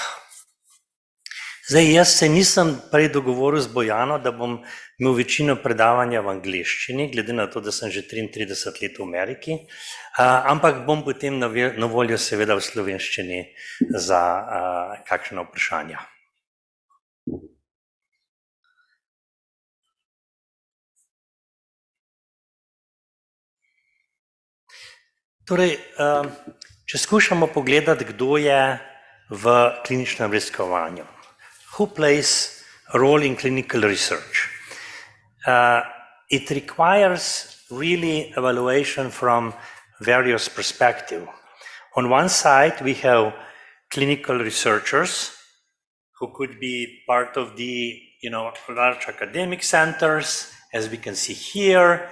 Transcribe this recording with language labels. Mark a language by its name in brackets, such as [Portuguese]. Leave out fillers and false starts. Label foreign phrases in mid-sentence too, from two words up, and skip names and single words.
[Slovenian] Zdaj, jaz se nisem prej dogovoril z Bojano, da bom imel večino predavanja v angleščini, glede na to, da sem že 33 let v Ameriki, ampak bom potem na voljo seveda v slovenščini za kakšna vprašanja. Torej, če skušamo pogledati, kdo je v kliničnem raziskovanju. [English] Who plays a role in clinical research? It requires really evaluation from various perspectives. On one side, we have clinical researchers who could be part of the large academic centers, as we can see here.